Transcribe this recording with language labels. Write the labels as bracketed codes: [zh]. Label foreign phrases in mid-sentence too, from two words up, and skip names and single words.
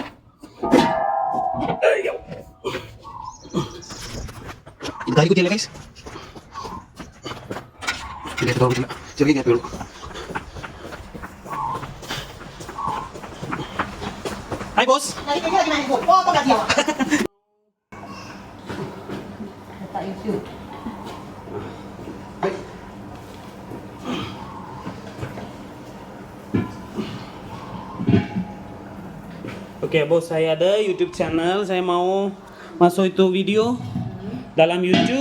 [ml] ഇത് കാലിക്കുറ്റിയല്ലേ ഗൈസ്? ചെറിയ ഗ്യാപ്പേ ഉള്ളൂ. [en] Hi boss. [ms] Oke bos, saya ada YouTube channel, saya mau masuk itu video dalam YouTube.